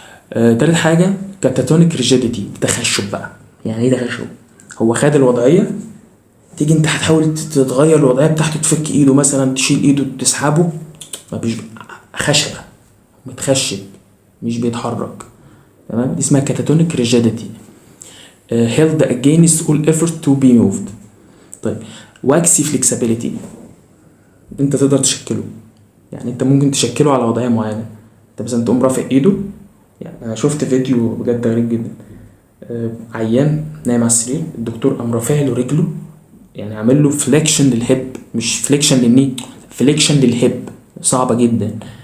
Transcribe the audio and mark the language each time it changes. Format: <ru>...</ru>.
<ar>تالت حاجة كاتاتونيك ريجيديتي، تخشب بقى. يعني ايه تخشب؟ هو خد الوضعية، تيجي انت هتحاول تتغير الوضعية بتاعته، تفك ايده مثلا، تشيل ايده، تسحبه، مفيش، خشبة، متخشب، مش بيتحرك، تمام. دي اسمها كاتاتونيك ريجيديتي.</ar> <en>held against all effort to be moved.</en> <ar>طيب واكسي فليكسابيليتي، انت تقدر تشكله، يعني انت ممكن تشكله على وضعية معينة. انت مثلا تقوم رافع ايده، يعني انا شفت فيديو بجد غريب جدا، عيان نايم على السرير، الدكتور قام رافع له رجله، يعني عامل له فليكشن للهيب، مش فليكشن للني، فليكشن للهيب، صعبة جدا.</ar>